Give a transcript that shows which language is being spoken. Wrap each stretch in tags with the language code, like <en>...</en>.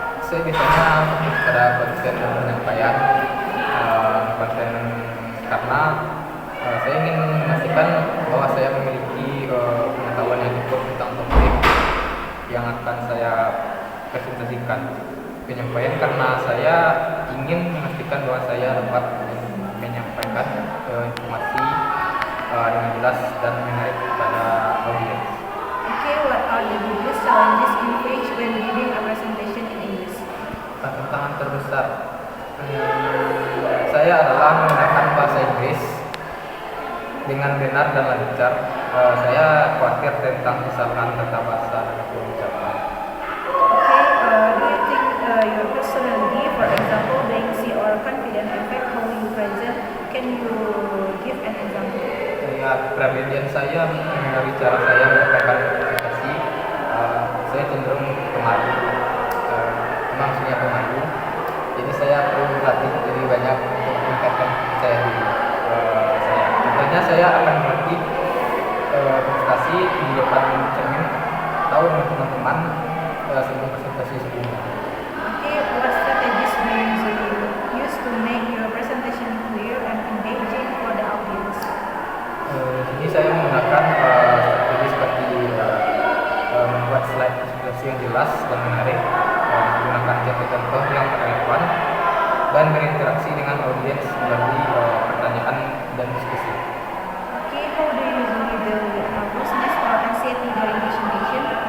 <id>Saya biasanya fokus pada konten penyampaian, konten karena saya ingin memastikan bahwa saya memiliki pengetahuan yang cukup tentang topik yang akan saya presentasikan. Penyampaian karena saya ingin memastikan bahwa saya dapat menyampaikan informasi dengan jelas dan menarik kepada audiens.</id> <en>Okay, what are the biggest challenges you face when giving a presentation in English?</en> <id>Tantangan terbesar saya adalah menggunakan bahasa Inggris dengan benar dan lancar. Saya khawatir tentang kesalahan tata bahasa dan ucapan.</id> <en>Okay, do you think your personality, for example, being or confident affect how you present? Can you give an example?</en> <id>Ya, kepribadian saya mengenai cara saya menyampaikan presentasi, saya cenderung pemalu, maksudnya pemalu. Jadi saya perlu berlatih lebih banyak untuk meningkatkan percaya diri saya. Contohnya saya akan berlatih presentasi di depan cermin atau dengan teman-teman sebelum presentasi sebelumnya.</id> <en>Okay, what strategies do you usually use to make your presentation clear and engaging for the audience?</en> <id>Jadi saya menggunakan strategi seperti membuat slide presentasi yang jelas dan menarik, menggunakan contoh-contoh yang relevan, dan berinteraksi dengan audiens melalui pertanyaan dan diskusi.</id> <en>Okay, how do you usually deal with nervousness or anxiety during presentation?</en>